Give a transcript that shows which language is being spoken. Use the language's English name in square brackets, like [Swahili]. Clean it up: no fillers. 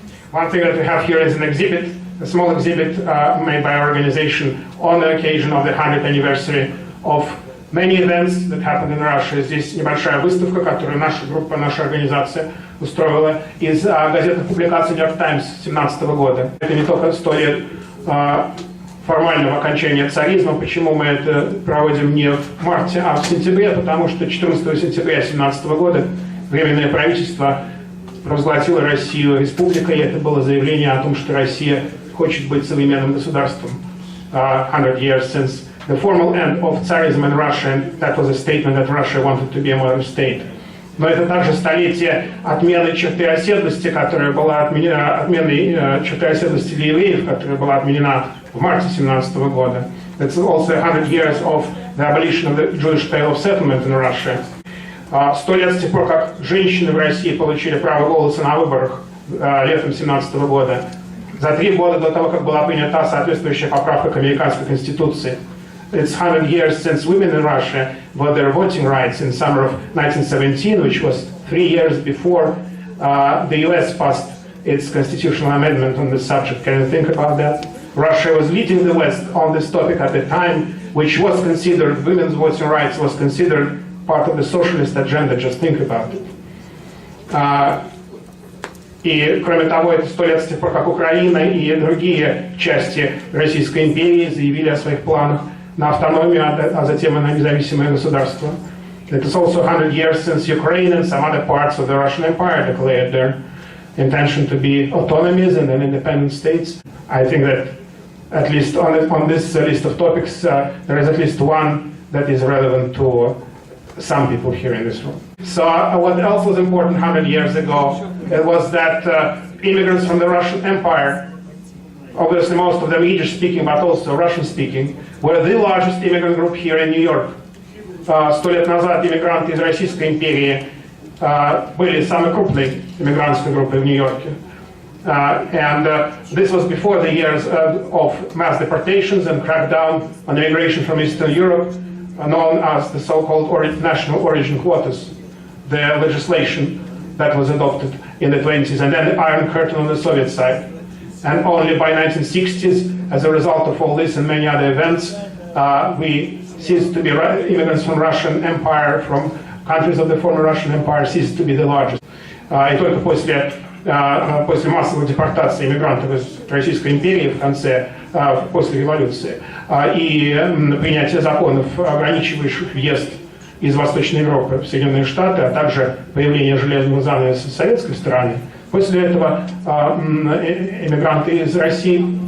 [English] One thing that we have here is an exhibit, a small exhibit made by our organization on the occasion of the 100th anniversary of many events that happened in Russia. [Russian] Здесь небольшая выставка, которую наша группа, наша организация устроила из газетных публикаций New York Times 2017 года. Это не только история формального окончания царизма. Почему мы это проводим не в марте, а в сентябре? Потому что 14 сентября 2017 года Временное правительство провозгласило Россию республикой, и это было заявление о том, что Россия хочет быть современным государством. [English] 100 years since the formal end of Tsarism in Russia, and that was a statement that Russia wanted to be a modern state. [Russian] Но это также столетие отмены черты оседлости, которая была отменена, отмены черты оседлости для евреев, которая была отменена в марте 2017 года. [English] That's also 100 years of the abolition of the Jewish Pale of Settlement in Russia. [Russian] 100 лет с тех пор, как женщины в России получили право голоса на выборах летом 2017 года. За 3 года до того, как была принята соответствующая поправка к американской конституции. [English] It's 100 years since women in Russia got their voting rights in summer of 1917, which was 3 years before the US passed its constitutional amendment on this subject. Can you think about that? Russia was leading the West on this topic at the time, which was considered, women's voting rights was considered part of the socialist agenda. Just think about it. [Russian] И, кроме того, это 100 лет с тех пор, как Украина и другие части Российской империи заявили о своих планах на автономию, а затем и на независимое государство. [English] It is also 100 years since Ukraine and some other parts of the Russian Empire declared their intention to be autonomies and then independent states. I think that at least on this list of topics, there is at least one that is relevant to some people here in this room. So what else was important 100 years ago? It was that immigrants from the Russian Empire, obviously most of them Yiddish-speaking, but also Russian-speaking, were the largest immigrant group here in New York. [Russian] 100 лет назад иммигранты из Российской империи были самой крупной иммигрантской группой в Нью-Йорке. [English] And this was before the years of mass deportations and crackdown on immigration from Eastern Europe, known as the so-called national origin quotas, the legislation that was adopted in the 20s, and then the Iron Curtain on the Soviet side. And only by 1960s, as a result of all this and many other events, we ceased to be immigrants from Russian Empire, from countries of the former Russian Empire, ceased to be the largest. [Russian] И только после массовой депортации иммигрантов из Российской империи после революции и принятия законов, ограничивающих въезд из Восточной Европы в Соединенные Штаты, а также появление железного занавеса с советской стороны, после этого иммигранты из России